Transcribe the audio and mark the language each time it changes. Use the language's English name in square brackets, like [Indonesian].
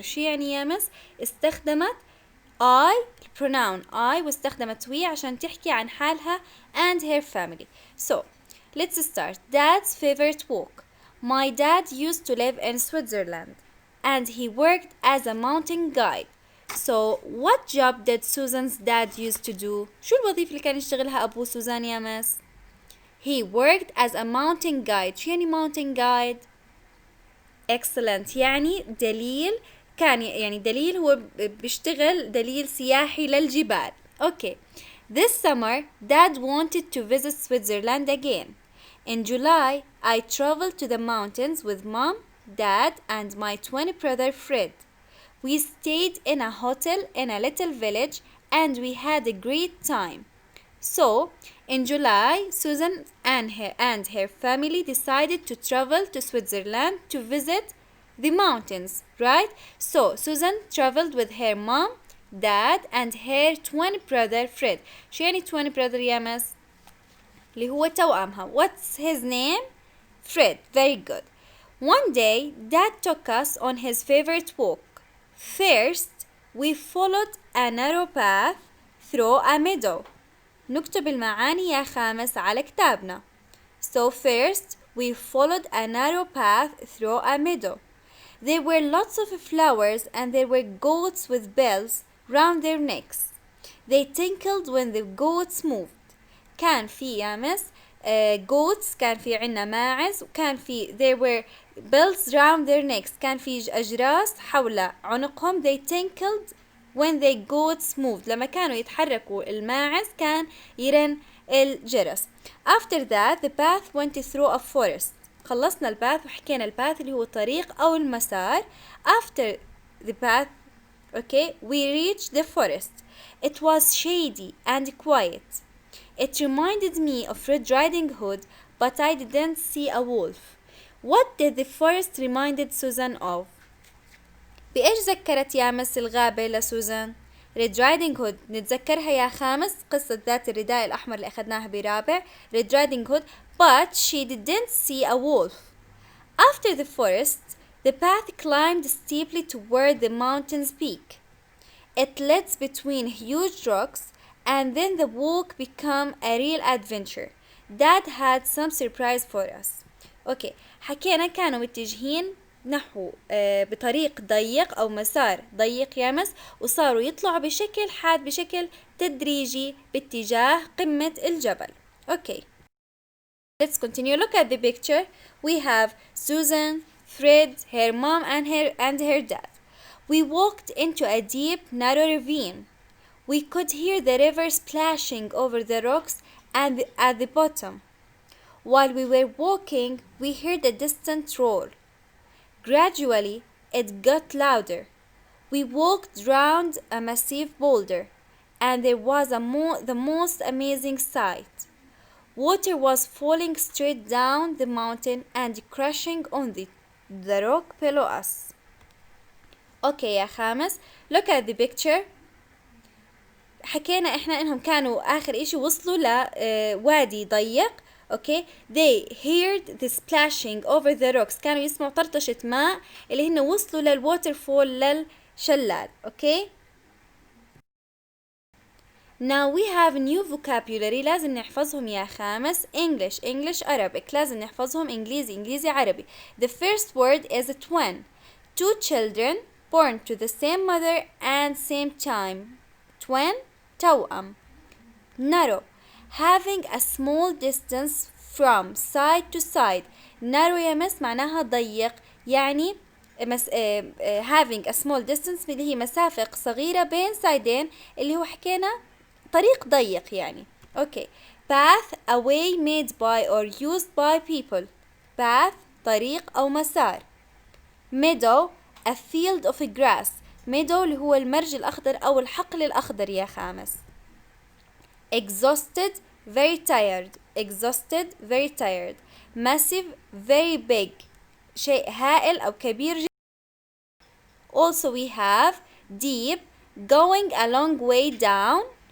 [Arabic] شو يعني يا مس؟ استخدمت [English] I pronoun I [Arabic] واستخدمت we عشان تحكي عن حالها [English] and her family. So let's start. Dad's favorite walk. My dad used to live in Switzerland and he worked as a mountain guide. So what job did Susan's dad used to do? [Arabic] شو الوظيفة اللي كان يشتغلها أبو سوزان يا مس؟ [English] He worked as a mountain guide. [Arabic] شو يعني [English] mountain guide؟ Excellent. [Arabic] يعني دليل كان يعني دليل هو بيشتغل دليل سياحي للجبال. [English] Okay. This summer, Dad wanted to visit Switzerland again. In July, I traveled to the mountains with Mom, Dad, and my twin brother Fred. We stayed in a hotel in a little village and we had a great time. So, in July, Susan and her family decided to travel to Switzerland to visit the mountains, right? So, Susan traveled with her mom, dad, and her twin brother Fred. [Arabic] شو يعني [English] twin brother [Arabic] يا مس؟ اللي هو توأمها. [English] What's his name? Fred. Very good. One day, Dad took us on his favorite walk. First, we followed a narrow path through a meadow. [Arabic] نكتب المعاني يا خامس على كتابنا. [English] So first, we followed a narrow path through a meadow. There were lots of flowers and there were goats with bells round their necks. They tinkled when the goats moved. [Arabic] كان في يا مس goats كان في عنا ماعز وكان في [English] there were bells round their necks [Arabic] كان في أجراس حول عنقهم. [English] They tinkled when the goats moved. [Arabic] لما كانوا يتحركوا الماعز كان يرن الجرس. [English] After that the path went through a forest. [Arabic] خلصنا الباث وحكينا الباث اللي هو الطريق أو المسار. [English] After the path, okay, we reached the forest. It was shady and quiet. It reminded me of Red Riding Hood, but I didn't see a wolf. What did the forest reminded Susan of? [Arabic] بإيش ذكرت يا مس الغابة لسوزان؟ [English] Red Riding Hood. [Arabic] نتذكرها يا خامس قصة ذات الرداء الأحمر اللي أخذناها برابع. [English] Red Riding Hood. But she didn't see a wolf. After the forest, the path climbed steeply toward the mountain's peak. It led between huge rocks, and then the walk became a real adventure. Dad had some surprise for us. Okay, [Arabic] حكينا كانوا متجهين نحو بطريق ضيق أو مسار ضيق يامس وصاروا يطلعوا بشكل حاد بشكل تدريجي باتجاه قمة الجبل. [English] Okay. Let's continue. Look at the picture. We have Susan, Fred, her mom, and her dad. We walked into a deep, narrow ravine. We could hear the river splashing over the rocks and at the bottom. While we were walking, we heard a distant roar. Gradually, it got louder. We walked round a massive boulder, and there was the most amazing sight. Water was falling straight down the mountain and crashing on the rock below us. Okay يا خامس, look at the picture. [Arabic] حكينا احنا انهم كانوا اخر اشي وصلوا لوادي ضيق. اوكي [English] they heard the splashing over the rocks، [Arabic] كانوا يسمعوا طرطشة ماء اللي هن وصلوا للووترفول للشلال. اوكي [English] now we have new vocabulary [Arabic] لازم نحفظهم يا خامس. [English] English Arabic [Arabic] لازم نحفظهم. إنجليزي عربي. [English] The first word is a twin. Two children born to the same mother and same time. Twin [Arabic] توأم. [English] Narrow having a small distance from side to side. [Arabic] narrow يا مس معناها ضيق، يعني [English] having a small distance [Arabic] اللي هي مسافة صغيرة بين سايدين، اللي هو حكينا طريق ضيق يعني. اوكي [English] path a way made by or used by people. [Arabic] path طريق أو مسار. [English] meadow a field of grass. meadow [Arabic] اللي هو المرج الأخضر أو الحقل الأخضر يا خامس. [English] exhausted very tired. massive very big [Arabic] شيء هائل أو كبير جدا. [English] also we have deep going a long way down.